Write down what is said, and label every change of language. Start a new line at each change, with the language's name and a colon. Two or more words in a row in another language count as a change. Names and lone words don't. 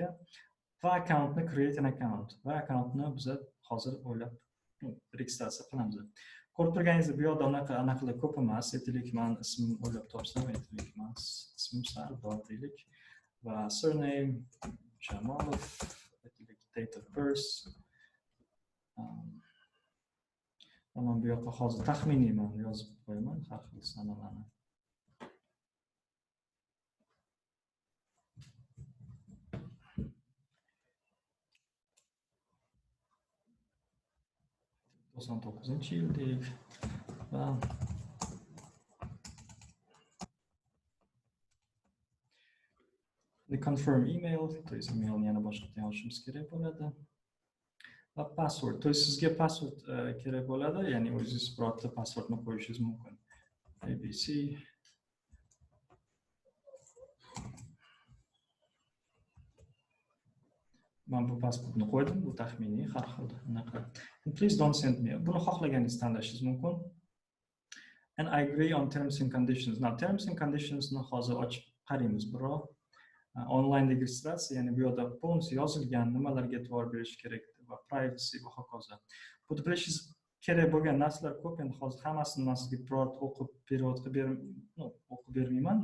Uzbek: Va accountni
English: create an account
Uzbek: va accountni biz hozir o'ylab registratsiya qilamiz. Ko'rib turganingizdek, bu yoqda anaqalar ko'p emas. Aytaylik, men ismim o'ylab topsam, aytaylik, men ismim Sardor deylik va surname Jamolov, aytaylik,
English: date of birth.
Uzbek: Men bu yoqqa hozir taxminiy yozib qo'yaman, har xil sanalarni. yil deylik va
English: the confirm email,
Russian: то есть
Uzbek: emailni yana boshqacha yozishimiz kerak bo'ladi. Va password,
Russian: то есть
Uzbek: sizga password kerak bo'ladi, ya'ni o'zingiz birorta passwordni qo'yishingiz mumkin. ABC Men bu pasportni qo'ydim, bu taxminiy har xil anaqa.
English: And please don't send me.
Uzbek: Buni xohlaganingiz tanlashingiz mumkin.
English: And I agree on terms and conditions. Now, terms and conditionsni
Uzbek: hozir ochib qaraymiz biroq. Online registratsiya, ya'ni bu yerda polniy yozilgan nimalarga e'tibor berish kerak va privacy va hokazo. Bu bilishingiz kerak bo'lgan narsalar ko'p, endi hozir hammasini men sizga biror o'qib bermayman.